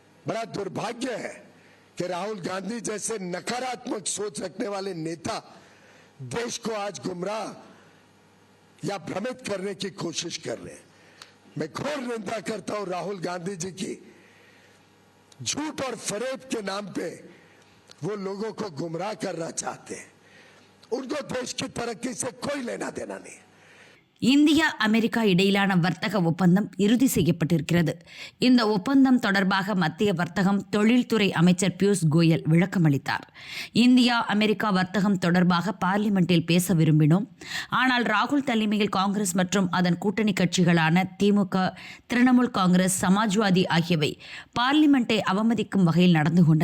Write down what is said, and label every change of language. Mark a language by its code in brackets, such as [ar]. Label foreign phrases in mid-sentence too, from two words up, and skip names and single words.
[hi] बड़ा दुर्भाग्य है कि राहुल गांधी जैसे नकारात्मक सोच रखने वाले नेता देश को आज गुमराह या भ्रमित करने की कोशिश कर रहे हैं। मैं घोर निंदा करता हूं राहुल गांधी जी की। झूठ और फरेब के नाम पे वो लोगों को गुमराह करना चाहते हैं। उनको देश की तरक्की से कोई लेना देना नहीं। [ta] இந்தியா அமெரிக்கா இடையிலான வர்த்தக ஒப்பந்தம் இறுதி செய்யப்பட்டிருக்கிறது. இந்த ஒப்பந்தம் தொடர்பாக மத்திய வர்த்தகம் தொழில்துறை அமைச்சர் பியூஷ் கோயல் விளக்கமளித்தார். இந்தியா அமெரிக்கா வர்த்தகம் தொடர்பாக பார்லிமெண்டில் பேச விரும்பினோம். ஆனால் ராகுல் தலைமையில் காங்கிரஸ் மற்றும் அதன் கூட்டணி கட்சிகளான திமுக, திரிணாமுல் காங்கிரஸ், சமாஜ்வாதி ஆகியவை பார்லிமெண்டை அவமதிக்கும் வகையில் நடந்து கொண்டன.